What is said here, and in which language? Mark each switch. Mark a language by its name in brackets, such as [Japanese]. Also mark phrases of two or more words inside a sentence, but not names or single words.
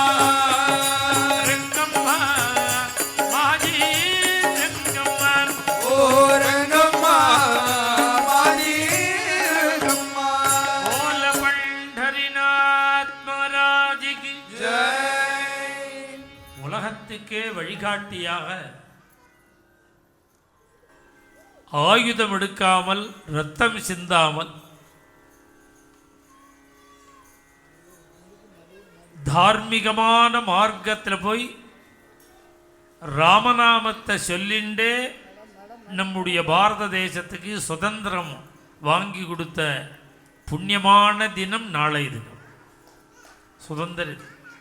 [Marathi] रंगम्मा माजी रंगम्मा ओ रंगम्मा माजी रंगम्मा [Hindi] बोल पंढरीनाथ महाराज की जय [Tamil] உலகத்துக்கே வழிகாட்டியாக ஆயுதம் எடுக்காமல் ரத்தம் சிந்தாமல் தார்மீகமான மார்க்கத்தில் போய் ராமநாமத்தை சொல்லிண்டே நம்முடைய பாரத தேசத்துக்கு சுதந்திரம் வாங்கி கொடுத்த புண்ணியமான தினம் நாளை தினம் சுதந்திர தினம்.